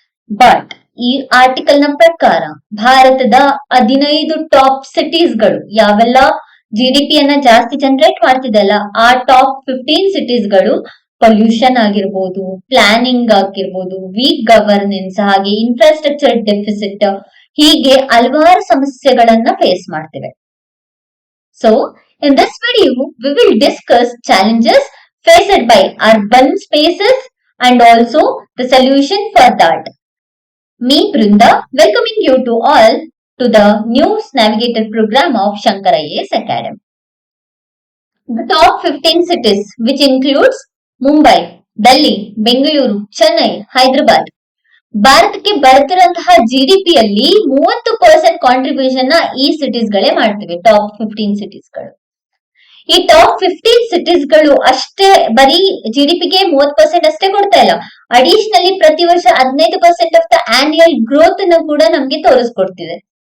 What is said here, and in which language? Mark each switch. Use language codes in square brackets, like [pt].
[kn] But ಈ article ನ ಪ್ರಕಾರ ಭಾರತದ 15 ಟಾಪ್ ಸಿಟೀಸ್ಗಳು ಯಾವೆಲ್ಲ ಜಿಡಿಪಿ ಅನ್ನ ಜಾಸ್ತಿ ಜನರೇಟ್ ಮಾಡ್ತಿದೆಲ್ಲ ಆ ಟಾಪ್ 15 ಸಿಟೀಸ್ಗಳು ಪೊಲ್ಯೂಷನ್ ಆಗಿರ್ಬೋದು, ಪ್ಲಾನಿಂಗ್ ಆಗಿರ್ಬೋದು, ವೀಕ್ ಗವರ್ನೆನ್ಸ್, ಹಾಗೆ ಇನ್ಫ್ರಾಸ್ಟ್ರಕ್ಚರ್ ಡೆಫಿಸಿಟ್, ಹೀಗೆ ಹಲವಾರು ಸಮಸ್ಯೆಗಳನ್ನ face ಮಾಡ್ತಿವೆ. [en] So in this video we will discuss challenges faced by urban spaces and also the solution for that. Me Brinda welcoming you to all to the News Navigator program of Shankar IAS Academy. The top 15 cities which includes Mumbai, Delhi, Bengaluru, Chennai, Hyderabad. [kn] ಭಾರತಕ್ಕೆ ಬರ್ತಿರುವಂತಹ GDP ಅಲ್ಲಿ 30% contribution ನ ಈ cities ಗಳೇ ಮಾಡ್ತಿವೆ, top 15 ಸಿಟೀಸ್ಗಳು. ಈ top 15 ಸಿಟೀಸ್ಗಳು ಅಷ್ಟೇ ಬರೀ ಜಿಡಿಪಿಗೆ 30% ಅಷ್ಟೇ ಕೊಡ್ತಾ ಇಲ್ಲ, ಅಡಿಷನಲಿ ಪ್ರತಿ ವರ್ಷ 15% [en] of the annual growth [kn] ಅನ್ನು ಕೂಡ ನಮ್ಗೆ ತೋರಿಸ್ಕೊಡ್ತಿದೆ.